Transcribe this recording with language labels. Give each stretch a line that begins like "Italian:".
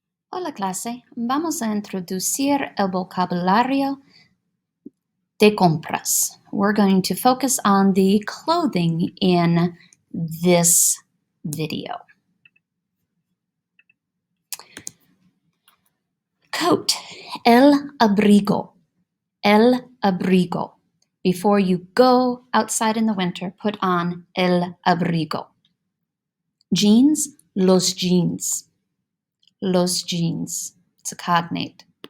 Spanish: Hola clase, vamos a introducir el vocabulario de compras.
English: We're going to focus on the clothing in this video.
Spanish: Coat, el abrigo, el abrigo.
English: Before you go outside in the winter, put on el abrigo. Jeans,
Spanish: los jeans, los jeans.
English: It's a cognate.